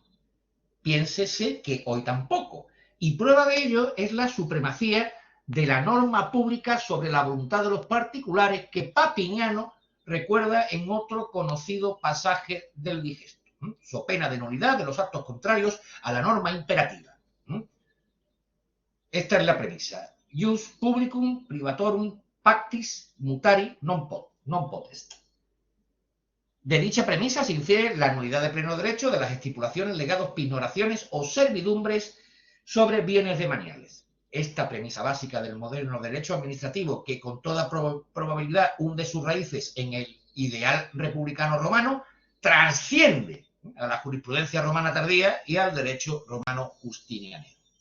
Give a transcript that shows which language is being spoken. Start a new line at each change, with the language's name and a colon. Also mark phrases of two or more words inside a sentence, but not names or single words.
Spanish: Piénsese que hoy tampoco. Y prueba de ello es la supremacía de la norma pública sobre la voluntad de los particulares que Papiniano recuerda en otro conocido pasaje del Digesto, so pena de nulidad de los actos contrarios a la norma imperativa. Esta es la premisa.
Latin: Ius publicum privatorum pactis mutari non potest.
Spanish: De dicha premisa se infiere la nulidad de pleno derecho de las estipulaciones, legados, pignoraciones o servidumbres sobre bienes demaniales. Esta premisa básica del moderno derecho administrativo, que con toda probabilidad hunde sus raíces en el ideal republicano romano, trasciende a la jurisprudencia romana tardía y al derecho romano justinianeo.